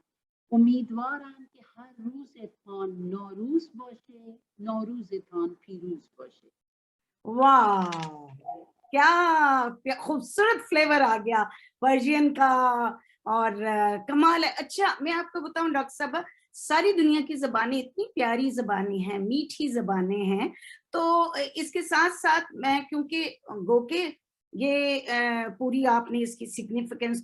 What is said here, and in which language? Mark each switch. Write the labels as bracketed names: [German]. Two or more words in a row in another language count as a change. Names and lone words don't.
[Persian] امیدوارم که هر روزتان نوروز باشه، نوروزتان پیروز باشه. [Urdu] واہ کیا خوبصورت فلیور آ گیا پرشین کا، اور کمال ہے. اچھا میں آپ کو بتاؤں ڈاکٹر صاحب، ساری دنیا کی زبانیں اتنی پیاری زبانیں ہیں، میٹھی زبانیں ہیں، تو اس کے ساتھ ساتھ میں کیونکہ گو کے یہ پوری آپ نے اس کی سگنیفیکینس